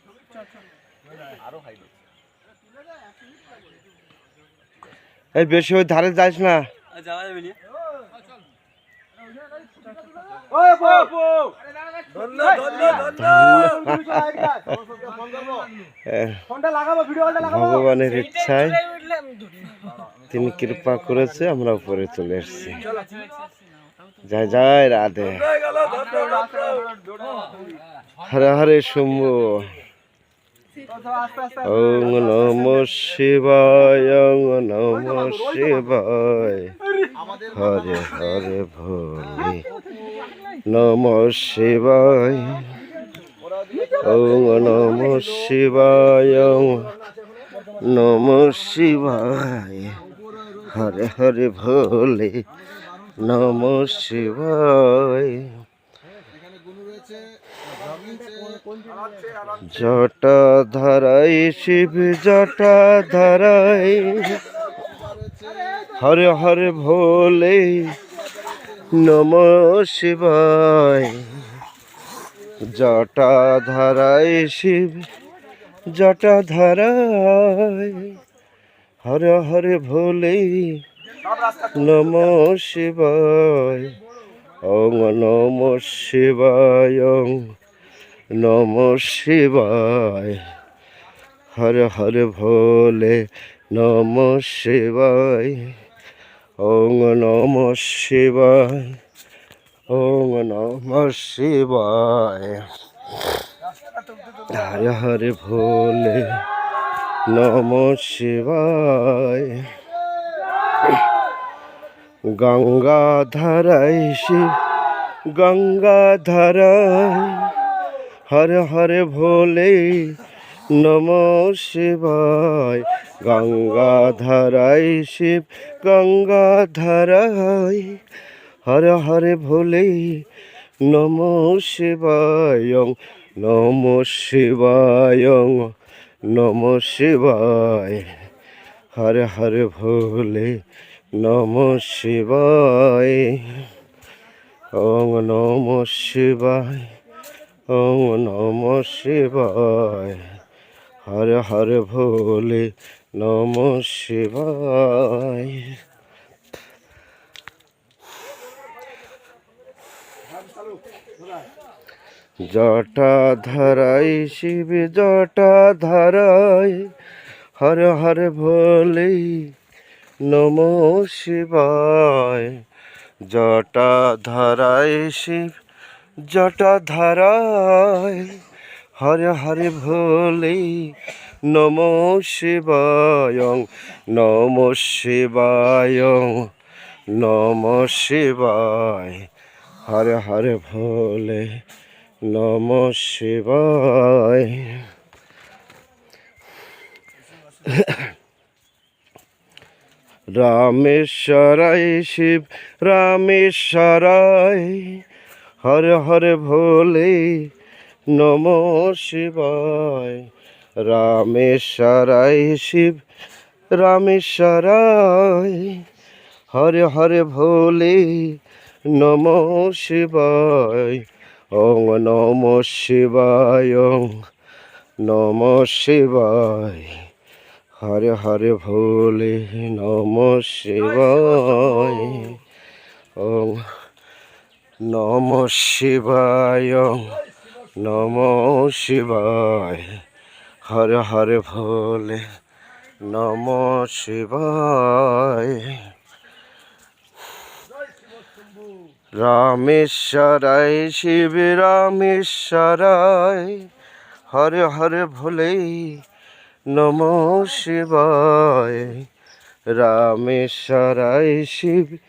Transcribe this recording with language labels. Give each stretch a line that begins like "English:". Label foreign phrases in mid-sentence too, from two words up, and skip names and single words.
Bangla: এই বেশি ওই ধারে যাস না ভগবানের ইচ্ছায় তিনি কৃপা করেছে আমরা উপরে চলে এসেছি
Sanskrit: জয় জয় রাধে হরে হরে শম্ভু ওম নমঃ শিবায় ওম নমঃ শিবায় হরে হরে ভোলে নমঃ শিবায় ওম নমঃ শিবায় নমঃ শিবায় হরে হরে ভোলে নমঃ শিবায় জটা ধরাই শিব জটা ধরাই হরে হরে ভোলে নমঃ শিবায় জটা ধরাই শিব জটা ধরাই হরে হরে ভোলে নমঃ শিবায় ওম নমঃ শিবায় নমঃ শিবায় হরে হরে ভোলে নমঃ শিবায় ওম নমঃ শিবায় ওম নমঃ শিবায় হরে হরে ভোলে নমঃ শিবায় গঙ্গাধরাই শিব গঙ্গাধরাই হরে হরে ভোলে নমঃ শিবায় গঙ্গাধরাই শিব গঙ্গাধরাই হরে হরে ভোলে নমঃ শিবায় নমঃ শিবায় নমঃ শিবায় হরে হরে ভোলে নমঃ শিবায় ওম নমঃ শিবায় ওম নমঃ শিবায় হরে হরে ভোলে নমঃ শিবায় জটা ধরাই শিব জটা ধরাই হরে হরে ভোলে নমঃ শিবায় জটা ধরাই শিব জটা ধরাই হরে হরে ভোলে নমঃ শিবায় নমঃ শিবায় নমঃ শিবায় হর হর ভোলে নমঃ শিবায় রামেশ্বরায় শিব রামেশ্বরায় হর হর ভোলে নমঃ শিবায় রামেশ্বরায় শিব রামেশ্বরায় হর হর ভোলে নমঃ শিবায় ওং নমঃ শিবায় ওং নমঃ শিবায় হর হর ভোলে নমঃ শিবায় ওং নমঃ শিবায় ওং নমঃ শিবায় হর হর ভোলে নমঃ শিবায় রামেশ্বরায় শিব রামেশ্বরায় হর হর ভোলে নমঃ শিবায় রামেশ্বরায় শিব